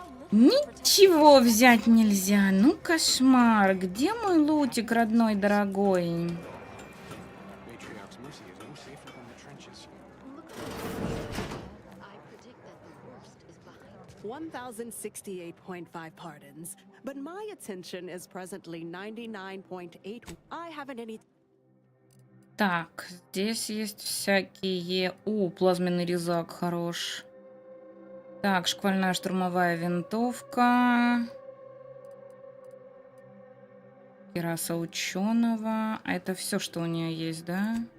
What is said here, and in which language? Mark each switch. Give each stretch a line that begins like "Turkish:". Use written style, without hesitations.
Russian: Ничего взять нельзя. Ну, кошмар. Где мой лутик, родной, дорогой?
English: I predict that the worst is behind. 1,068.5 pardons, but my attention is presently 99.8. I haven't any.
Russian: Так, здесь есть всякие... плазменный резак хорош. Так, шквальная штурмовая винтовка. Кираса ученого. А это все, что у нее есть, да?